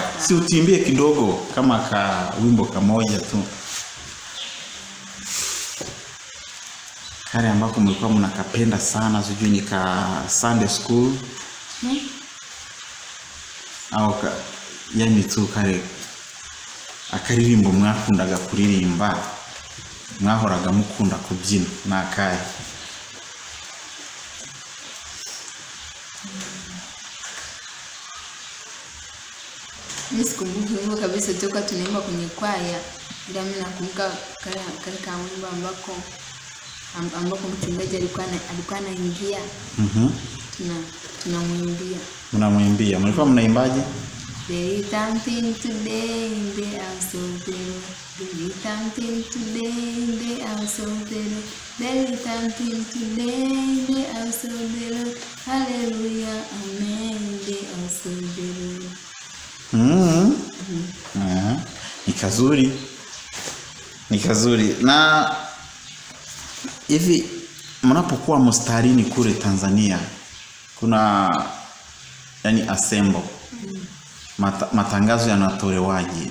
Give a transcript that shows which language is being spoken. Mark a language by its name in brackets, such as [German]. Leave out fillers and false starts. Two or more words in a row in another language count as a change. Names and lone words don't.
[Swahili] Si utimbie kidogo kama wimbo kamoja tu. Kale ambako mlikuwa mnakapenda sana, sijui ni Sunday school. Au yani tu kare [Kinyarwanda] akaririmbo mwakundaga kuririmba, mwahoraga mukunda kubyina nakaye? [Swahili] Msikumbuki kabisa toka tunaimba kwenye kwaya. Ila mimi nakumbuka kale wimbo ambako mchungaji alikuwa anaingia. Tunamwimbia. Mnamwimbia. Mlikuwa mnaimbaje? [English] There is something today in the house of the Lord. There is something today in the house of the Lord. There is something today in the house of the Lord. Hallelujah, amen, in the house of the Lord. [Swahili] Ni kazuri. Na hivi mnapokuwa mstarini kule Tanzania, kuna yani assemble matangazo yanatolewaje?